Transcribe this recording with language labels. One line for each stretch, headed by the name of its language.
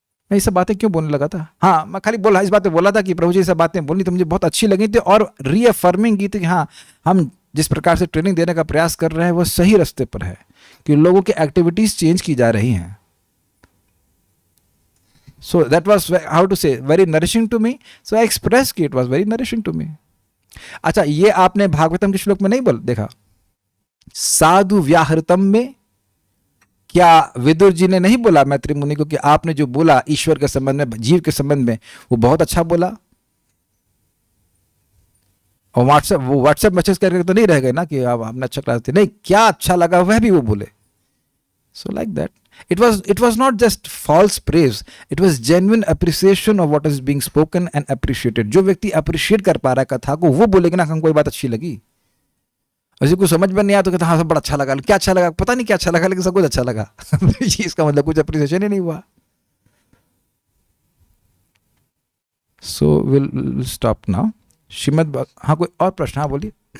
Hindi: मैं ये सब बातें क्यों बोलने लगा था? हाँ, मैं खाली बोला, इस बात पे बोला था कि प्रभु जी ये सब बातें बोलनी तो मुझे बहुत अच्छी लगी थी, और रीअफर्मिंग की थी कि हाँ, हम जिस प्रकार से ट्रेनिंग देने का प्रयास कर रहे हैं वो सही रास्ते पर है, कि लोगों की एक्टिविटीज चेंज की जा रही हैं.
English: So that was, how to say, very nourishing to me. So I expressed कि it was very nourishing to me.
Hindi: अच्छा, ये आपने भागवतम के श्लोक में नहीं बोल देखा? साधु व्याहृतम में क्या विदुर जी ने नहीं बोला मैत्री मुनि को कि आपने जो बोला ईश्वर के संबंध में, जीव के संबंध में, वो बहुत अच्छा बोला? और व्हाट्सएप मैसेज करके तो नहीं रह गए ना कि आप आपने अच्छा क्लास दी, नहीं, क्या अच्छा लगा वह भी वो बोले.
English: So like that, it was not just false praise, it was genuine appreciation of what is being spoken and appreciated.
Hindi: जो व्यक्ति अप्रिशिएट कर पा रहा है कथा को, वो बोलेगा ना हमको कोई बात अच्छी लगी. ऐसे कुछ समझ में नहीं आया तो कहता हाँ सब बड़ा अच्छा लगा, क्या अच्छा लगा पता नहीं क्या अच्छा लगा, लेकिन सब कुछ अच्छा लगा. इसका मतलब कुछ अप्रिसिएशन ही नहीं हुआ.
English: So we'll stop now.
Hindi: Shrimad, हाँ कोई और प्रश्न? हाँ बोलिए.